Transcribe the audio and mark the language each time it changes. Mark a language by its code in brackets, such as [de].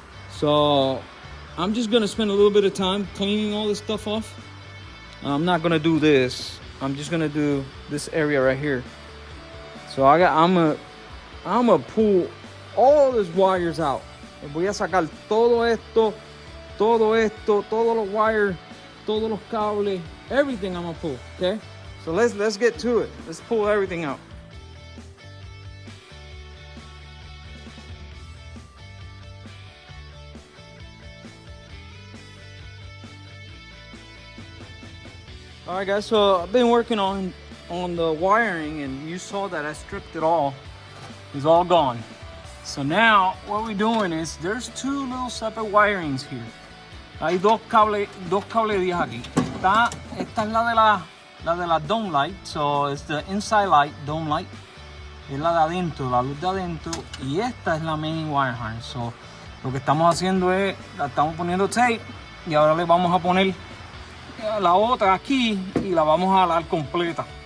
[en] So I'm just gonna spend a little bit of time cleaning all this stuff off. I'm not gonna do this. I'm just gonna do this area right here. So I'm gonna pull all these wires out. [es] Voy a sacar todo esto, todos los wires, todos los cables, [en] everything I'm gonna pull. Okay. So let's get to it. Let's pull everything out. All right, guys. So I've been working on the wiring, and you saw that I stripped it all. It's all gone. So now what we're doing is there's 2 little separate wirings here. [es] Hay dos cables 10 aquí. Esta es la de la dome light. [en] So it's the inside light, dome light. [es] Es la de adentro, la luz de adentro. Y esta es la [en] main wire harness. [es] So lo que estamos haciendo es, la estamos poniendo tape y ahora le vamos a poner la otra aquí y la vamos a jalar completa.